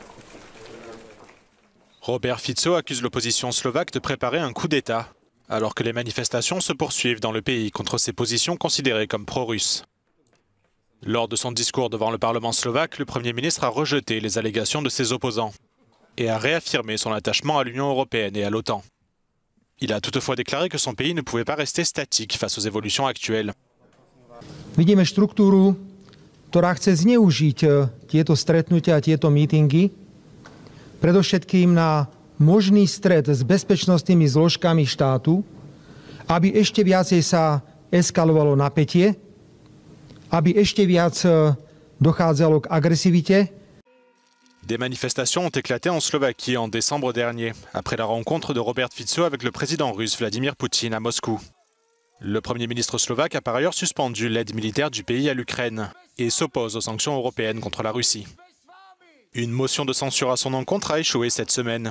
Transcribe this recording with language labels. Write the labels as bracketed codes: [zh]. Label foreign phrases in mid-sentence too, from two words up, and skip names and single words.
[fr] Robert Fico accuse l'opposition slovaque de préparer un coup d'État, alors que les manifestations se poursuivent dans le pays contre ses positions considérées comme pro-russes. Lors de son discours devant le Parlement slovaque, le Premier ministre a rejeté les allégations de ses opposants et a réaffirmé son attachement à l'Union européenne et à l'OTAN. Il a toutefois déclaré que son pays ne pouvait pas rester statique face aux évolutions actuelles. [sk] Vidíme štruktúru, ktorá chce zneužiť tieto stretnutia a tieto mítingy, predovšetkým na možný stret s bezpečnostnými zložkami štátu, aby ešte viacej sa eskalovalo napätie, aby ešte viac dochádzalo k agresivite. [fr] Des manifestations ont éclaté en Slovaquie en décembre dernier, après la rencontre de Robert Fico avec le président russe Vladimir Poutine à Moscou. Le Premier ministre slovaque a par ailleurs suspendu l'aide militaire du pays à l'Ukraine et s'oppose aux sanctions européennes contre la Russie. Une motion de censure à son encontre a échoué cette semaine.